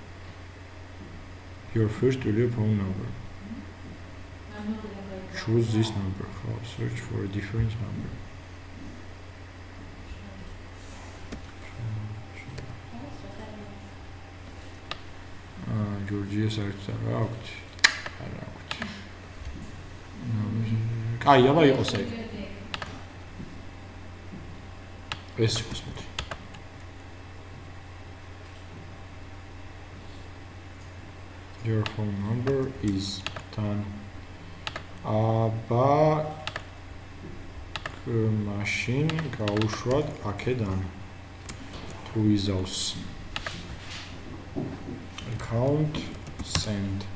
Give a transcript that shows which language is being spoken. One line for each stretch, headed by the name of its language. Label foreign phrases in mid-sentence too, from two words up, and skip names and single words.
English: Choose this number. Search for a different number.
Georgian: Georgia საერთოდ არ აქვს. კაი, აბა იყოს ეგ. ეს იყოს მოდი.
English: Your phone number is done.
Georgian: აბა მაშინ გავუშვათ აქედან. თუ იზავს
English: account send